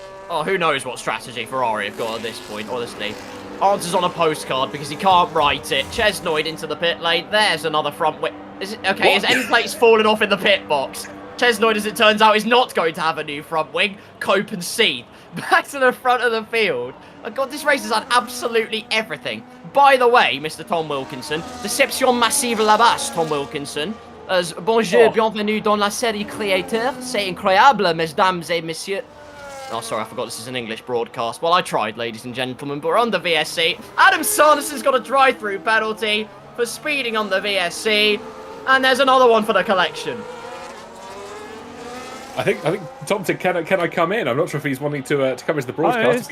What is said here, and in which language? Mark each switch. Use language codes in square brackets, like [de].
[en] Oh, who knows what strategy Ferrari have got at this point, honestly. Answers on a postcard because he can't write it. Chesnoid into the pit lane. There's another front wing. His end plate's fallen off in the pit box. Chesnoid, as it turns out, is not going to have a new front wing. Cope and seethe. Back to the front of the field. Oh God, this race has had absolutely everything. By the way, Mr. [fr] Tom Wilkinson, déception massive là-bas, Tom Wilkinson. As bonjour, bienvenue dans la série créateur. C'est incroyable, mesdames et messieurs. [en] Oh, sorry, I forgot this is an English broadcast. Well, I tried, ladies and gentlemen, but we're on the VSC. Adam Sanderson's got a drive-through penalty for speeding on the VSC. And there's another one for the collection. I think Tom said, can I come in? I'm not sure if he's wanting to come into the broadcast.